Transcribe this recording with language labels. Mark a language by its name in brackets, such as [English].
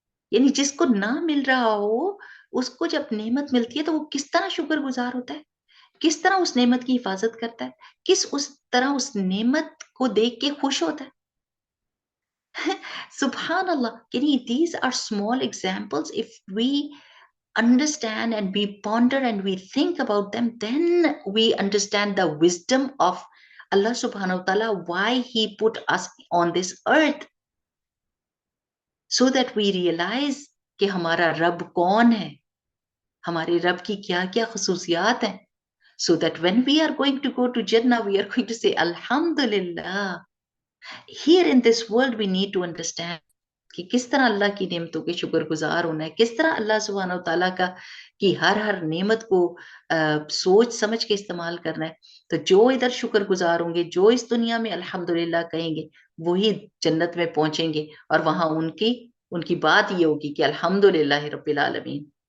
[Urdu] یعنی جس کو نہ مل رہا ہو، اس کو جب نعمت ملتی ہے تو وہ کس طرح شکر گزار ہوتا ہے، کس طرح اس نعمت کی حفاظت کرتا ہے، کس اس طرح اس نعمت کو دیکھ کے خوش ہوتا ہے۔ سبحان اللہ، یعنی [English] these are small examples. If we understand and we ponder and we think about them, then we understand the wisdom of Allah subhanahu wa ta'ala, why he put us on this earth, so that we realize [Urdu] کہ ہمارا رب کون ہے، ہمارے رب کی کیا کیا خصوصیات ہیں، [English] so that when we are going to go to Jannah, we are going to say Alhamdulillah. Here in this world we need to understand [Urdu] کہ کس طرح اللہ کی نعمتوں کے شکر گزار ہونا ہے، کس طرح اللہ سبحانہ و تعالیٰ کا کی ہر نعمت کو سوچ سمجھ کے استعمال کرنا ہے۔ تو جو ادھر شکر گزار ہوں گے، جو اس دنیا میں الحمدللہ کہیں گے، وہی جنت میں پہنچیں گے، اور وہاں ان کی بات یہ ہوگی کہ الحمدللہ رب العالمین۔